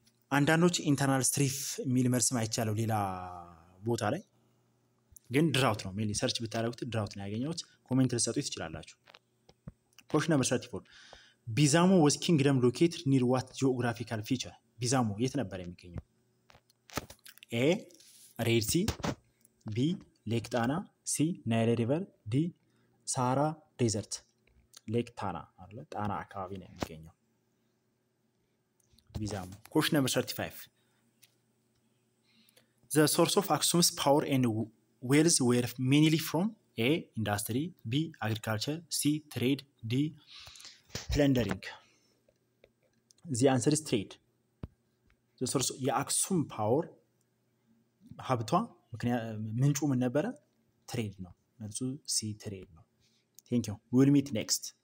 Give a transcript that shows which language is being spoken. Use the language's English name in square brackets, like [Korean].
[Amharic] አንዳንዶች ኢንተርናል ስትሪፍ የሚል መልስም አይቻለው ሌላ ቦታ ላይ ግን ድራውት ነው mainly ሰርች ብታደርጉት ድራውት ነው ያገኘሁት። ኮሜንት ልትሰጡት ትችላላችሁ። [English] question number 34 ቢዛሞ was kingdom located near what geographical feature? [Amharic] ቢዛሞ የት ነበር የሚገኘው? [English] A ሬድ ሲ B ሌክ ጣና C ናይል ሪቨር D ሳራ ዴዘርት። ሌክ ጣና አይደል? [Amharic] ጣና አካባቢ ነው የሚገኘው ቢዛሞ። [English] question number 35 the source of Aksum's power and wealth were mainly from A industry B agriculture C trade D plundering. the answer is trade. the source [Amharic] የአክሱም ፓወር ሀብቷ ምንጩ ምን ነበረ? ትሬድ ነው። መልሱ ሲ ትሬድ ነው። [English] thank you we will meet next